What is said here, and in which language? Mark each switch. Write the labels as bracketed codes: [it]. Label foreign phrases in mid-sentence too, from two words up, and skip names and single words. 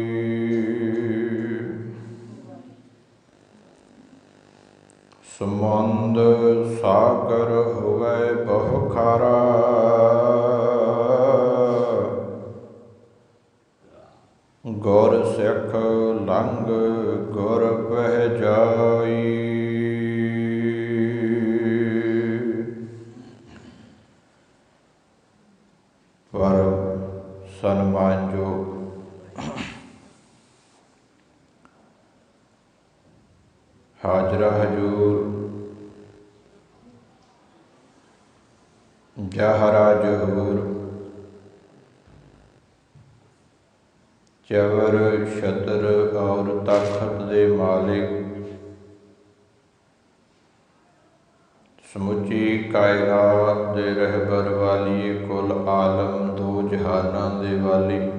[pa] ਸਮੁੰਦ ਸਾਗਰ ਹੋਵੈ ਬਹੁ ਖਾਰਾ ਗੁਰ ਸਿਖ ਲੰਘ ਗੁਰ ਬਹ ਜਾਈ। ਪਰ ਸਨਮਾਨਯੋਗ ਹਾਜ਼ਰਾ ਹਜੂਰ ਜਹਰਾ ਜਹੂਰ ਚਵਰ ਛਤਰ ਔਰ ਤਖਤ ਦੇ ਮਾਲਿਕ ਸਮੁੱਚੀ ਕਾਇਨਾਤ ਦੇ ਰਹਿਬਰ ਵਾਲੀ ਕੁਲ ਆਲਮ ਦੋ ਜਹਾਨਾਂ ਦੇ ਵਾਲੀ